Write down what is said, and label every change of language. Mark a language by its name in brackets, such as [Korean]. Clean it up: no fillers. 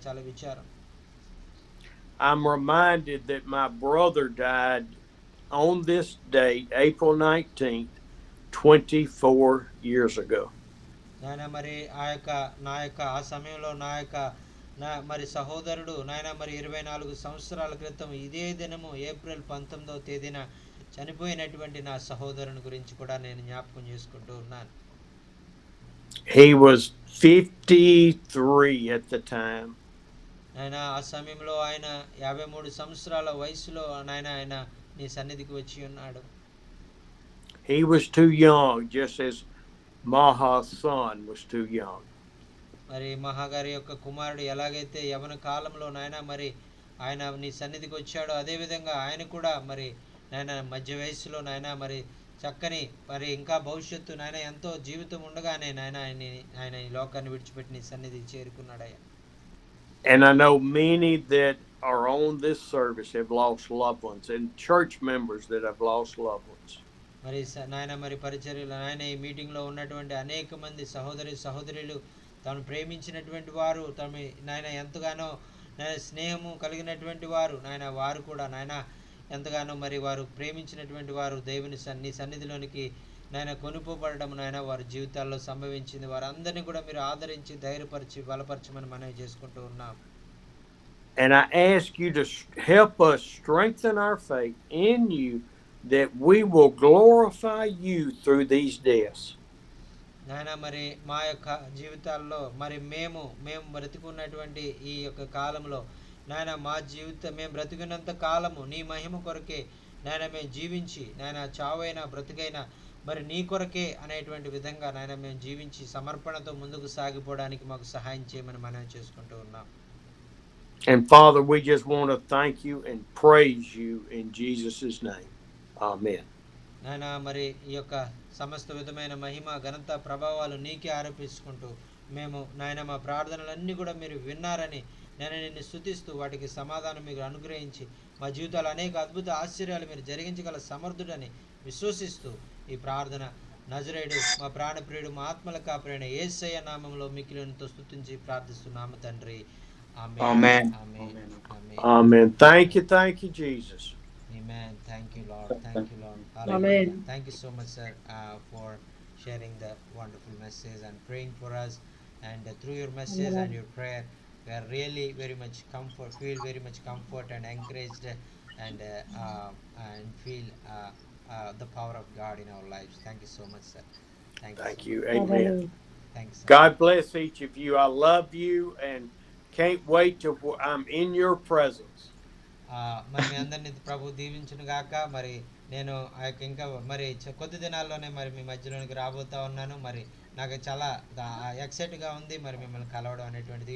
[Telugu] చాలా విచారం. [English] I'm reminded that my brother died on this date, April 19th, 24 years ago. [Telugu] నాయన మరి ఆ సమయంలో మరి సహోదరుడు నాయన మరి 24 సంవత్సరాల క్రితం ఇదే దినము ఏప్రిల్ 19వ తేదీన చనిపోయినటువంటి నా సహోదరుని గురించి కూడా నేను జ్ఞాపకం చేసుకుంటూ ఉన్నాను. [English] He was 53 at the time. [Telugu] ఆయన ఆ సమయంలో ఆయన 53 సంవత్సరాల వయసులో ఆయన నీ సన్నిధికి వచ్చి ఉన్నాడు. [English] He was too young, just as Maha's son was too young. [Telugu] మరి మహాగారి యొక్క కుమారుడు ఎలాగైతే యవన కాలంలో నాయన మరి ఆయన నీ సన్నిధికి వచ్చాడో అదే విధంగా ఆయన కూడా మరి నాయన మధ్య వయసులో నాయన మరి చక్కని మరి ఇంకా భవిష్యత్తు నాయన ఎంతో జీవితం ఉండగానే నాయన ఆయన ఈ లోకాన్ని విడిచిపెట్టి నీ సన్నిధికి చేరుకున్నాడయ్యా. [English] And I know many that are on this service have lost loved ones, and church members that have lost loved ones. [Telugu] మరి నాయన మరి పరిచర్యలు నాయన ఈ మీటింగ్లో ఉన్నటువంటి అనేక మంది సహోదరులు తాను ప్రేమించినటువంటి వారు నాయన ఎంతగానో నాయన స్నేహము కలిగినటువంటి వారు నాయన వారు కూడా నాయన ఎంతగానో మరి వారు ప్రేమించినటువంటి వారు దేవుని నీ సన్నిధిలోనికి నాయన కొనుపోబడడం నాయన వారి జీవితాల్లో సంభవించింది. వారందరినీ కూడా మీరు ఆదరించి ధైర్యపరిచి బలపరచమని మనవి చేసుకుంటూ ఉన్నాం. [English] And I ask you to help us strengthen our faith in you, that we will glorify you through these deaths. [Telugu] నాయన మరి మా యొక్క జీవితాల్లో మరి మేము బ్రతికున్నటువంటి ఈ యొక్క కాలంలో నాయన మా మేము బ్రతికినంత కాలము నీ మహిమ కొరకే నాయన మేము జీవించి నాయన చావైనా బ్రతికైనా మరి నీ కొరకే అనేటువంటి విధంగా నాయన మేము జీవించి సమర్పణతో ముందుకు సాగిపోవడానికి మాకు సహాయం చేయమని మనం చేసుకుంటూ ఉన్నాం. [English] And Father, we just want to thank you and praise you in Jesus' name. Amen. [Telugu] నాయన మరి ఈ యొక్క సమస్త విధమైన మహిమ ఘనత ప్రభావాలు నీకే ఆరోపించుకుంటూ మేము నాయన మా ప్రార్థనలన్నీ కూడా మీరు విన్నారని నేను నిన్ను స్తుతిస్తూ వాటికి సమాధానం మీరు అనుగ్రహించి మా జీవితాలు అనేక అద్భుత ఆశ్చర్యాలు మీరు జరిగించగల సమర్థుడని విశ్వసిస్తూ ఈ ప్రార్థన నజరేయుడు మా ప్రాణప్రియుడు మా ఆత్మల కాపురైన యేసయ్య నామములో మిక్కిలితో స్తుతించి ప్రార్థిస్తున్నాము తండ్రి. [English] Amen. Amen. Thank you, Jesus. Amen. Thank you, Lord. Thank you, Lord. Amen. Thank you so much, sir, for sharing the wonderful message and praying for us. And through your message and your prayer, we are really feel very much comfort and encouraged, and feel the power of God in our lives. Thank you so much, sir. Thank you. Amen. Thanks, sir. God bless each of you. I love you and can't wait till I'm in your presence. [Telugu] మరి మీ అందరినీ ప్రభు దీవించును గాక. మరి నేను ఇంకా మరి కొద్ది దినాల్లోనే మరి మీ మధ్యలోనికి రాబోతా ఉన్నాను. మరి నాకు చాలా ఎక్సైట్గా ఉంది మరి మిమ్మల్ని కలవడం అనేటువంటిది.